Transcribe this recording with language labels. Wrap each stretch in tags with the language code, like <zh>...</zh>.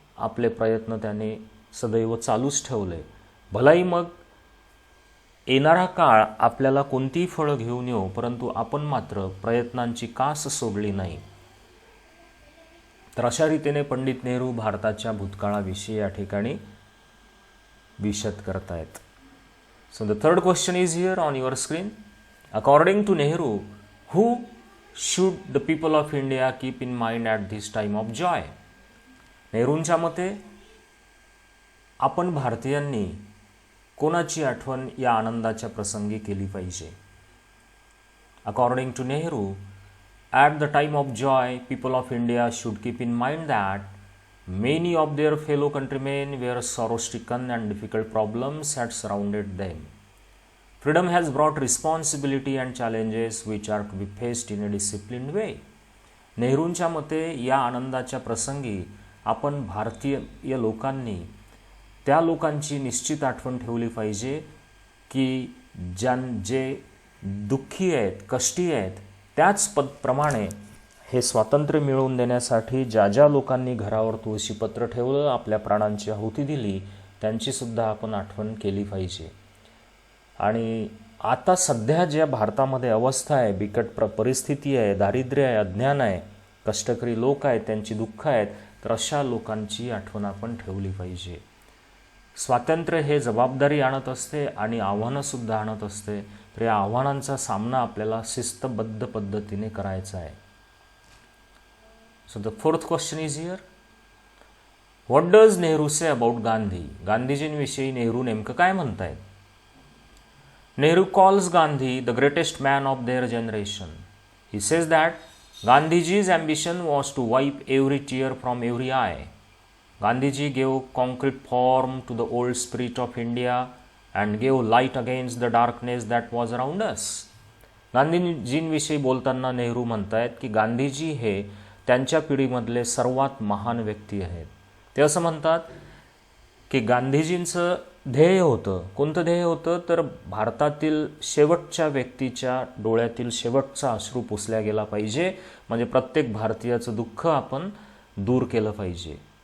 <mr>आपले प्रयत्न त्याने सदैव चालूच ठेवले. भलाई मग येणारा काळ आपल्याला कोणतीही फळं घेऊन येऊ, परंतु आपण मात्र प्रयत्नांची कास सोडली नाही. तर अशा रीतीने पंडित नेहरू भारताच्या भूतकाळाविषयी या ठिकाणी विशद करतायत.</mr> <en>So the third question is here on your screen. According to Nehru, who should the people of India keep in mind at this time of joy?</en> <mr>नेहरूंच्या मते आपण भारतीयांनी कोणाची आठवण या आनंदाच्या प्रसंगी केली पाहिजे?</mr> <en>According to Nehru, at the time of joy, people of India should keep in mind that many of their fellow countrymen were sorrow-stricken and difficult problems had surrounded them. Freedom has brought responsibility and challenges which are to be faced in a disciplined way.</en> <mr>नेहरूंच्या मते या आनंदाच्या प्रसंगी आपण भारतीय लोकांनी त्या लोकांची निश्चित आठवण ठेवली पाहिजे की जे दुःखी आहेत, कष्टी आहेत, त्याच प्रमाणे हे स्वातंत्र्य मिळवून देण्यासाठी ज्या लोकांनी घरावर तुळशीपत्र ठेवलं, आपल्या प्राणांची आहुती दिली, त्यांची सुद्धा आपण आठवण केली पाहिजे. आणि आता सध्या ज्या भारतामध्ये अवस्था आहे, बिकट परिस्थिती आहे, दारिद्र्य आहे, अज्ञान आहे, कष्टकरी लोक आहेत, त्यांची दुःख आहेत, तर अशा लोकांची आठवण आपण ठेवली पाहिजे. स्वातंत्र्य हे जबाबदारी आणत असते आणि आव्हानंसुद्धा आणत असते. तर या आव्हानांचा सामना आपल्याला शिस्तबद्ध पद्धतीने करायचा आहे.</mr> <en>So the fourth question is here, what does Nehru say about Gandhi?</en> <mr>गांधीजींविषयी Nehru नेमकं काय म्हणतायत?</mr> <en>Nehru calls Gandhi the greatest man of their generation. He says that Gandhiji's ambition was to wipe every tear from every eye. Gandhiji gave concrete form to the old spirit of India and gave light against the darkness that was around us.</en> <mr>गांधीजींविषयी बोलताना नेहरू म्हणतायत की गांधीजी हे त्यांच्या पिढीमधले सर्वात महान व्यक्ती आहेत. ते असं म्हणतात की गांधीजींचं ध्येय होतं. कोणतं ध्येय होतं? तर भारतातील शेवटच्या व्यक्तीच्या डोळ्यातील शेवटचा अश्रू पुसल्या गेला पाहिजे, म्हणजे प्रत्येक भारतीयाचं दुःख आपण दूर केलं पाहिजे.</mr>